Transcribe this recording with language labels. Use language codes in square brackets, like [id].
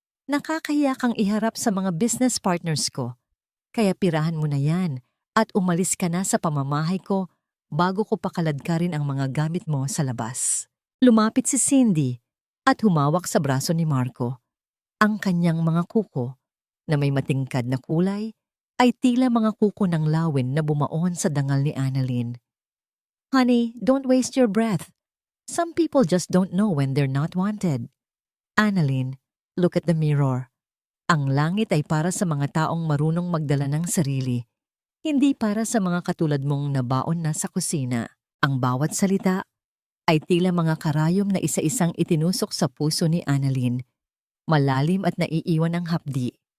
[tl] Nakakahiya kang iharap sa mga business partners ko. Kaya pirahan mo na yan at umalis ka na sa pamamahay ko bago ko pakaladkarin ang mga gamit mo sa labas. Lumapit si Cindy at humawak sa braso ni Marco. Ang kanyang mga kuko na may matingkad na kulay ay tila mga kuko ng lawin na bumaon sa dangal ni Annalyn. [en] Honey, don't waste your breath. Some people just don't know when they're not wanted. Annalyn, look at the mirror. [tl] Ang langit ay para sa mga taong marunong magdala ng sarili, hindi para sa mga katulad mong nabaon na sa kusina. Ang bawat salita ay tila mga karayom na isa-isang itinusok sa puso ni Annalyn, malalim at naiiwan ng hapdi.